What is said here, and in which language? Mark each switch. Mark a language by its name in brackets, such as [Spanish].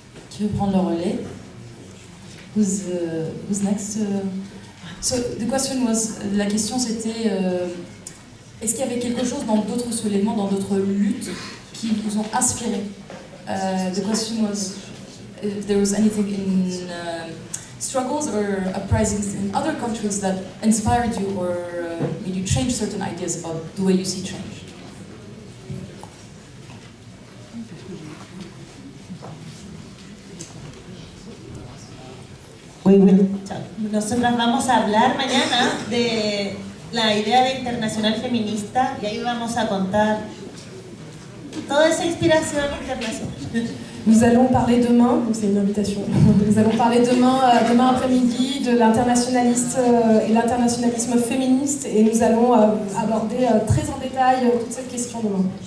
[French] Qui veut prendre le relais? [English] Who's next? So the question was, [French] la question c'était, est-ce qu'il y avait quelque chose dans d'autres soulèvements, dans d'autres luttes qui vous ont inspiré? [English] The question was, if there was anything in struggles or uprisings in other countries that inspired you or made you change certain ideas about the way you see change? [Spanish] Muy bien. Nosotras vamos a hablar mañana de la idea de internacional feminista y ahí vamos a contar toda esa inspiración internacional. [French] Nous allons parler demain, donc c'est une invitation, nous allons parler demain après-midi de l'internationaliste et l'internationalisme féministe et nous allons aborder très en détail toute cette question demain.